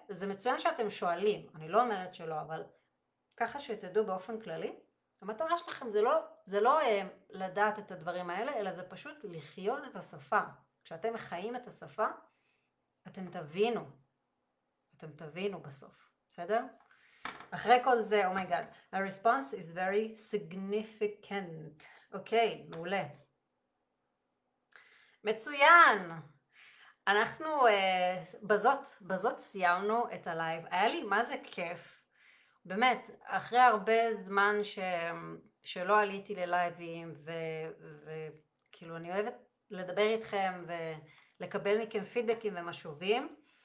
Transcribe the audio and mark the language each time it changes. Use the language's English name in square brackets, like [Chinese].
[Hebrew] זה מצוין שאתם שואלים, אני לא אומרת שלא, אבל ככה שתדעו באופן כללי, המטרה שלכם זה לא לדעת את הדברים האלה, אלא זה פשוט לחיות את השפה. כשאתם חיים את השפה, אתם תבינו בסוף, בסדר? אחרי כל זה, [English] oh my god, a response is very significant. [Hebrew] אוקיי, מעולה. מצוין! אנחנו בזאת סיימנו את הלייב. היה לי מה זה כיף. באמת, אחרי הרבה זמן שלא עליתי ללייבים, וכאילו אני אוהבת לדבר איתכם ולקבל מכם פידבקים ומשובים.